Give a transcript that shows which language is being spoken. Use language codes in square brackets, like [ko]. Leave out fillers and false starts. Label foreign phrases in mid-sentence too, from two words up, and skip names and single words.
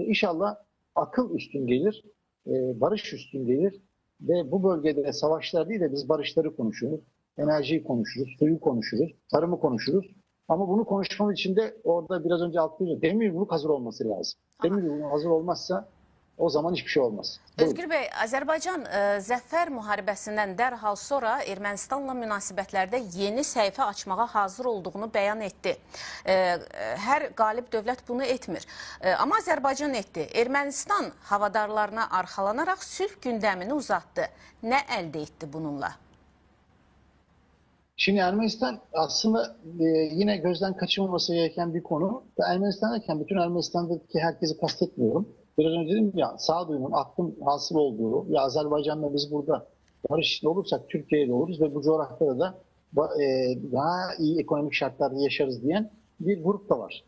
[tr] İnşallah akıl üstün gelir, barış üstün gelir ve bu bölgede savaşlar değil de biz barışları konuşuruz, enerjiyi konuşuruz, suyu konuşuruz, tarımı konuşuruz. Ama bunu konuşmamız için de orada biraz önce altı demir yumruk hazır olması lazım. Demir yumruk hazır olmazsa o zaman hiçbir şey olmaz. Özgür Bey, [az] Azərbaycan Zəfər müharibəsindən dərhal sonra Ermənistanla münasibətlərdə yeni səhifə açmağa hazır olduğunu bəyan etdi. Hər qalib dövlət bunu etmir. Amma Azərbaycan etdi. Ermənistan havadarlarına arxalanaraq sülh gündəmini uzatdı. Nə əldə etdi bununla? [tr] Şimdi Ermenistan aslında yine gözden kaçırılması gereken bir konu. Ermenistan derken bütün Ermenistan'daki herkesi kastetmiyorum. Biraz önce dedim ya, sağduyunun, aklın hasıl olduğu, ya Azerbaycan'la biz burada barış içinde olursak Türkiye'de oluruz ve bu coğrafyada da daha iyi ekonomik şartlarda yaşarız diyen bir grup da var.